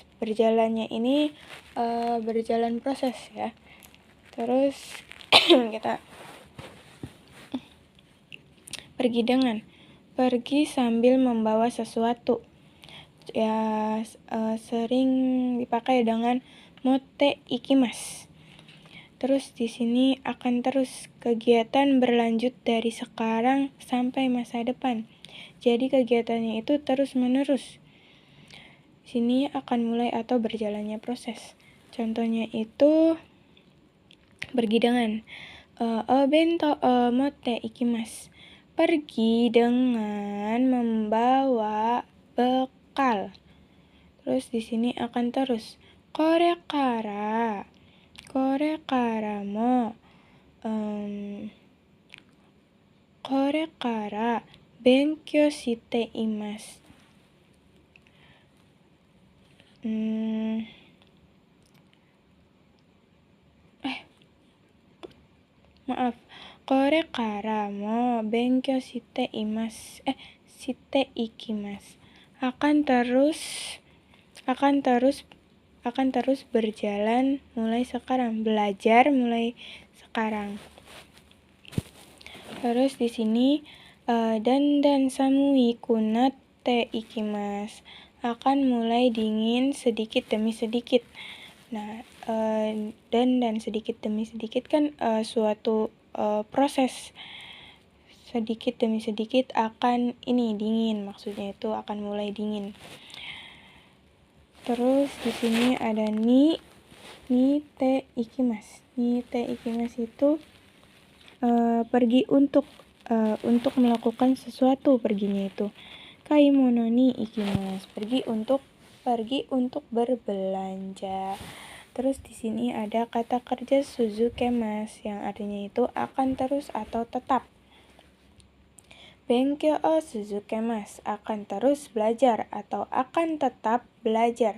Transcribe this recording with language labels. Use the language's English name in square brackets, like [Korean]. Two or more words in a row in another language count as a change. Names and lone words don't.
[Indonesian] Berjalannya ini berjalan proses ya. Terus kita pergi dengan, pergi sambil membawa sesuatu. Ya sering dipakai dengan [Japanese] 持っていきます. [Indonesian] Terus di sini akan terus, kegiatan berlanjut dari sekarang sampai masa depan. Jadi kegiatannya itu terus-menerus. Sini akan mulai atau berjalannya proses. Contohnya itu pergi dengan [Japanese] 弁当持っていきます. [Indonesian] Pergi dengan membawa bekal. Terus di sini akan terus. [Japanese] これからも これから 勉強して います. これからも 勉強して います. して いきます. [Indonesian] Akan terus berjalan mulai sekarang. Belajar mulai sekarang. Terus di sini [Japanese] だんだん 寒く なって いきます. [Indonesian] Akan mulai dingin sedikit demi sedikit. Nah, dan sedikit demi sedikit kan suatu proses. Sedikit demi sedikit akan dingin, maksudnya itu akan mulai dingin. Terus di sini ada [Japanese] に て いきます. に て いきます [Indonesian] itu pergi untuk melakukan sesuatu, perginya itu. [Japanese] 買い物 に 行きます. [Indonesian] Pergi untuk berbelanja. Terus di sini ada kata kerja suzukemas yang artinya itu akan terus atau tetap. [Japanese] 勉強 を 続けます, [Indonesian] akan terus belajar atau akan tetap belajar.